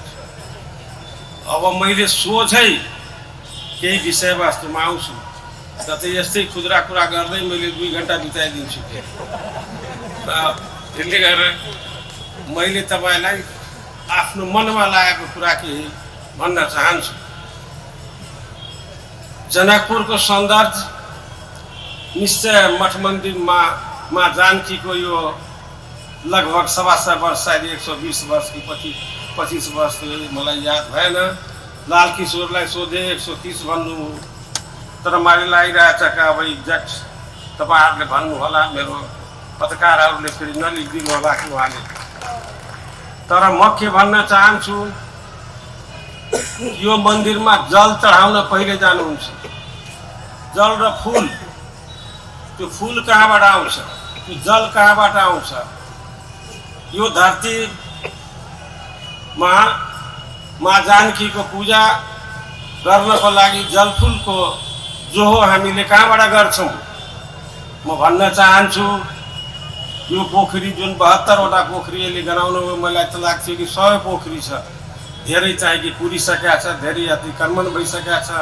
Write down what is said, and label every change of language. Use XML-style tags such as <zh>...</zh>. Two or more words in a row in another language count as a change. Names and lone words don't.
<ne>अब मैले सोझै केही विषयवस्तुमा आउँछु, त यस्तै खुद्रा कुरा गर्दै मैले 2 घण्टा बिताइदिन्छु। त्यसले गर्दा मैले तपाईलाई आफ्नो मनमा लागेको कुरा केही भन्न चाहन्छु। जनकपुर को सौन्दर्य निश्चय मठ मंदिर माँ जानकी को यो लगभग 1.25 वर्ष, शायद 120 वर्ष की 25 वर्ष मलाई याद भएन। लाल किशोरलाई सोधे 130 भन्नु, तर मलाई लागिरहेछ कि अब एक्ज्याक्ट तपाईहरुले भन्नु होला, मेरो पत्रकारहरूले फेरि नलिखिदिनु होला कि उहाँले। तर म के भन्न चाहन्छु, यो मंदिर में जल चढ़ाउन पहिले जानुहुन्छ। जल र फूल, त्यो फूल कहाँबाट आउँछ, त्यो जल कहाँबाट आउँछ? यो धरती माँ जानकी को पूजा गर्नको लागि जल फूल को जो हो हामीले कहाँबाट गर्छौं? म भन्न चाहन्छु, यो पोखरी जुन 72 वटा पोखरीले गराउनु, मलाई त लाग्छ कि 100 पोखरी छ। धेरै चाहिँ कि पुरिसकेका छ, धेरै अतिक्रमण भइसकेका छ।</ne>